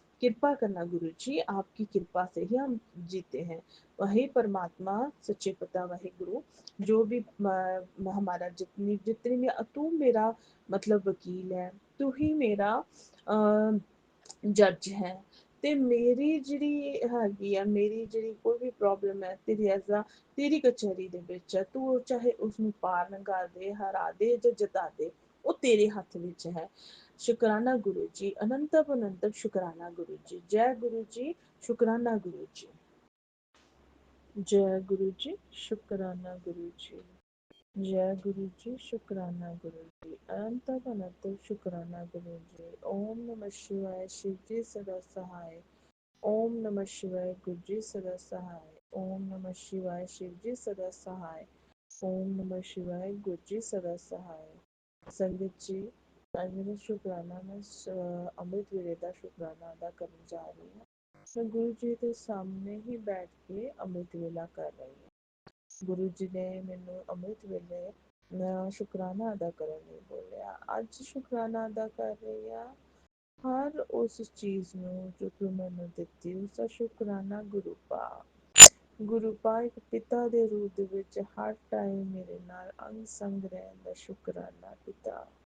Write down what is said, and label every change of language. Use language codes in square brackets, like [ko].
[hi] कृपा करना गुरु जी, आपकी कृपा से ही हम जीते हैं। वही परमात्मा सच्चे पिता वही गुरु, जो भी हमारा जितनी जितनी भी तू मेरा मतलब वकील है, तू ही मेरा जज है। [pa] ते मेरी ਜਿਹੜੀ ਹੈਗੀ ਆ, ਮੇਰੀ ਜਿਹੜੀ ਕੋਈ ਵੀ ਪ੍ਰੋਬਲਮ ਹੈ ਤੇਰੀ ਐਜ਼ਾ ਤੇਰੀ ਕਚਹਿਰੀ ਦੇ ਵਿੱਚ ਹੈ। ਤੂੰ ਚਾਹੇ ਉਸਨੂੰ ਪਾਰ ਲੰਘਾ ਦੇ, ਹਰਾ ਦੇ ਜਾਂ ਜਿਤਾ ਦੇ, ਉਹ ਤੇਰੇ ਹੱਥ ਵਿੱਚ ਹੈ। [hi] शुक्राना गुरु जी, अनंत अनंत शुक्राना गुरु जी। जय गुरु जी, शुक्राना गुरु जी। जय गुरु जी, शुक्राना गुरु जी। जय गुरु जी, शुक्राना गुरु जी, अनंत अनंत शुक्राना गुरु जी। ओम नमः शिवाय, शिव जी सदा सहाय, ओम नमः शिवाय, गुरु जी सदा सहाय, ओम नमः शिवाय, शिव जी सदा सहाय, ओम नमः शिवाय, गुरु जी सदा सहाय। संगत जी, आज मैंने शुक्राना में अमृत वेले का शुक्राना अदा करने जा रही हूँ। मैं गुरु जी के सामने ही बैठ के अमृत वेला कर रही हूँ। गुरु जी ने मैनू अमृत वेले शुक्राना अदा करने [pa] ਲਈ ਬੋਲਿਆ। ਅੱਜ [hi] शुक्राना अदा कर रही [pa] ਹਾਂ ਹਰ ਉਸ ਚੀਜ਼ ਨੂੰ ਜੋ ਤੂੰ ਮੈਨੂੰ ਦਿੱਤੀ, ਉਸਦਾ ਸ਼ੁਕਰਾਨਾ ਗੁਰੂ ਪਾ। ਗੁਰੂ ਪਾ ਇੱਕ ਪਿਤਾ ਦੇ ਰੂਪ ਦੇ ਵਿੱਚ ਹਰ ਟਾਈਮ ਮੇਰੇ ਨਾਲ ਅੰਗ ਸੰਗ ਰਹਿਣ ਦਾ ਸ਼ੁਕਰਾਨਾ ਪਿਤਾ।